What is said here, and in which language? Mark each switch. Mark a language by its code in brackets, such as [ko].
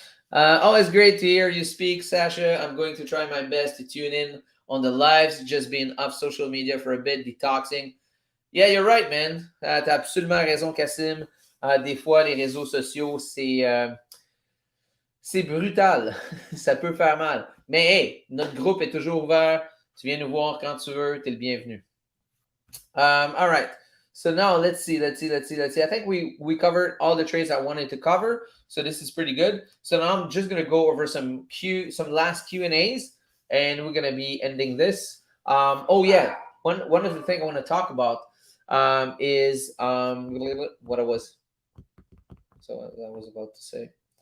[en] Always great to hear you speak, Sasha. I'm going to try my best to tune in on the lives, just being off social media for a bit, detoxing. Yeah, you're right, man. [fr] T'as absolument raison, Kassim. Des fois, les réseaux sociaux, c'est brutal. Ça peut faire mal. Mais hey, notre groupe est toujours ouvert. Tu viens nous voir quand tu veux. Tu es le bienvenu. [en] All right. So now let's see. I think we covered all the trades I wanted to cover. So this is pretty good. So now I'm just gonna go over some last Q&As, and we're gonna be ending this. Oh yeah, one of the things I want to talk about is what I was about to say.